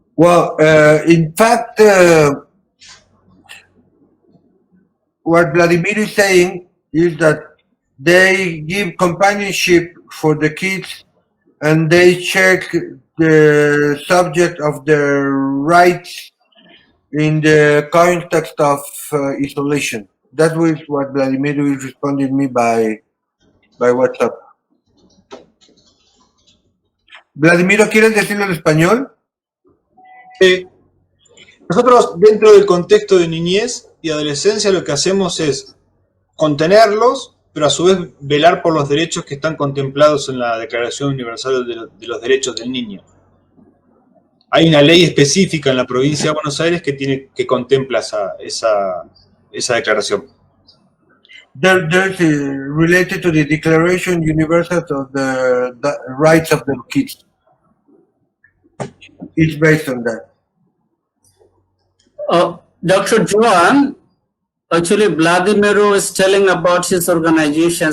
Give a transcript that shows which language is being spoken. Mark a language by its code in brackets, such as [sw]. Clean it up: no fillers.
[en] Well, in fact, what Vladimir is saying is that they give companionship for the kids and they check the subject of their rights in the context of isolation. That was what Vladimir is responding me by WhatsApp. [es] Vladimiro, ¿quieres decirlo en español? Nosotros, dentro del contexto de niñez y adolescencia, lo que hacemos es contenerlos, pero a su vez velar por los derechos que están contemplados en la Declaración Universal de los Derechos del Niño. Hay una ley específica en la provincia de Buenos Aires que contempla esa declaración. [en] There's related to the Declaration Universal of the Rights of the Kids. It's based on that. Dr. Joan, actually Vladimiro is telling about his organization.